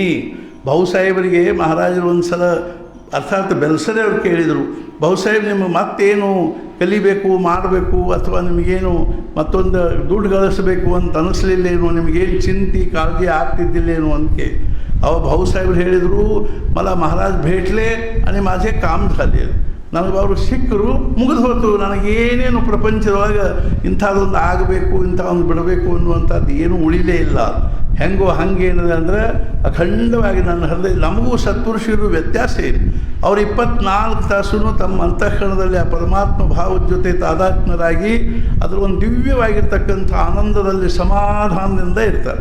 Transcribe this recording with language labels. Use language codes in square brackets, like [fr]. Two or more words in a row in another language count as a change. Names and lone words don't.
[kn] ಬಹುಸಾಹೇಬರಿಗೆ ಮಹಾರಾಜರು ಒಂದು ಸಲ ಅರ್ಥಾತ್ ಬೆಲ್ಸರೆ ಅವ್ರು ಕೇಳಿದರು, ಬಹುಸಾಹೇಬ್ ನಿಮಗೆ ಮತ್ತೇನು ಕಲಿಬೇಕು ಮಾಡಬೇಕು ಅಥವಾ ನಿಮಗೇನು ಮತ್ತೊಂದು ದುಡ್ಡು ಗಳಿಸಬೇಕು ಅಂತ ಅನ್ನಿಸ್ಲಿಲ್ಲೇನು, ನಿಮಗೇನು ಚಿಂತೆ ಕಾಳಜಿ ಆಗ್ತಿದ್ದಿಲ್ಲೇನು ಅಂತ ಅವ ಭಾऊसाहेब ಹೇಳಿದರು, [mr] मला महाराज भेटले आणि माझे काम झाले. [kn] ನನಗೆ ಅವರು ಸಿಕ್ಕರು, ಮುಗಿದು ಹೋಯ್ತು. ನನಗೇನೇನು ಪ್ರಪಂಚದೊಳಗೆ ಇಂಥದ್ದೊಂದು ಆಗಬೇಕು ಇಂಥವೊಂದು ಬಿಡಬೇಕು ಅನ್ನುವಂಥದ್ದು ಏನೂ ಉಳಿಲೇ ಇಲ್ಲ. ಹೆಂಗೋ ಹಂಗೇನಿದೆ ಅಂದರೆ ಅಖಂಡವಾಗಿ ನನ್ನ ಹೃದಯ. ನಮಗೂ ಸತ್ಪುರುಷರು ವ್ಯತ್ಯಾಸ ಇದೆ. ಅವರು 24 ತಾಸು ತಮ್ಮ ಅಂತಃಕರಣದಲ್ಲಿ ಆ ಪರಮಾತ್ಮ ಭಾವದ ಜೊತೆ ತಾದಾತ್ಮ್ಯರಾಗಿ ಅದರ ಒಂದು ದಿವ್ಯವಾಗಿರ್ತಕ್ಕಂಥ ಆನಂದದಲ್ಲಿ ಸಮಾಧಾನದಿಂದ ಇರ್ತಾರೆ.